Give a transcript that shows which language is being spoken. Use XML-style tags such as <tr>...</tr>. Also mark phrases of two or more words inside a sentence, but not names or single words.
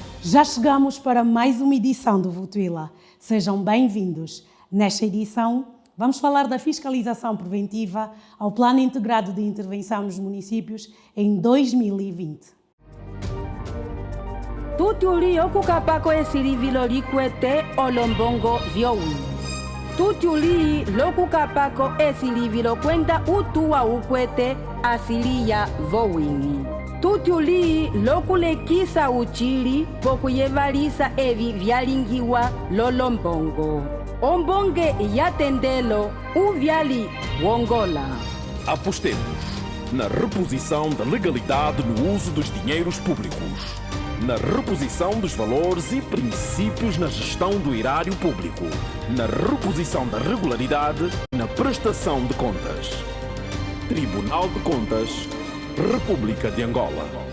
<pt>Já chegamos para mais uma edição do Votuila. Sejam bem-vindos. Nesta edição, vamos falar da fiscalização preventiva ao Plano Integrado de Intervenção nos Municípios em 2020.</pt> <umb>Tutuli okukapako esirivilo kwete olombongo vyowi. Tutuli lokukapako esirivilo kwenda utua ukwete asilia vowini. Tutuli lokulekisa uchili pokuyevalisa evi vyalingiwa lolombongo. Ombonge yatendelo uvyali wongola.</umb> <pt>Apostemos na reposição da legalidade no uso dos dinheiros públicos, na reposição dos valores e princípios na gestão do erário público, na reposição da regularidade na prestação de contas. Tribunal de Contas, República de Angola.</pt>